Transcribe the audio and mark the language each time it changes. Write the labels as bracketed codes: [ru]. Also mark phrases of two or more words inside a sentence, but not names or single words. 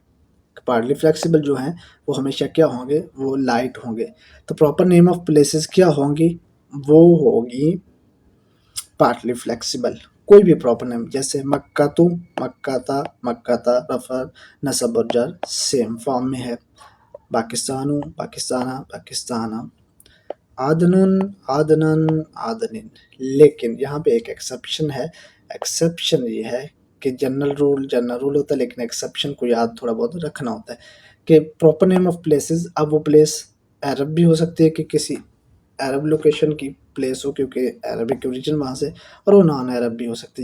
[en] partly flexible [ur] جو ہیں وہ ہمیشہ کیا ہوں گے؟ وہ لائٹ ہوں گے. تو [en] proper name of places [ur] کیا ہوں گی؟ وہ ہوگی [en] partly flexible. [ur] کوئی بھی [en] proper name [ur] جیسے مکہ تو، مکہ تا، مکہ تا، رفع، نصب اور جر [en] same form [ur] میں ہے. پاکستانو، پاکستانہ، پاکستانہ، آدنن، آدنن، آدنن. لیکن یہاں پہ ایک ایکسیپشن ہے. ایکسیپشن یہ ہے کہ [en] general rule [ur] ہوتا ہے، لیکن ایکسیپشن کو یاد تھوڑا بہت رکھنا ہوتا ہے کہ [en] proper name of places, [ur] اب وہ پلیس عرب بھی ہو سکتی ہے کہ کسی عرب لوکیشن کی پلیس ہو کیونکہ [en] Arabic origin [ur] وہاں سے، اور وہ [en] non Arab [ur] بھی ہو سکتی ہے.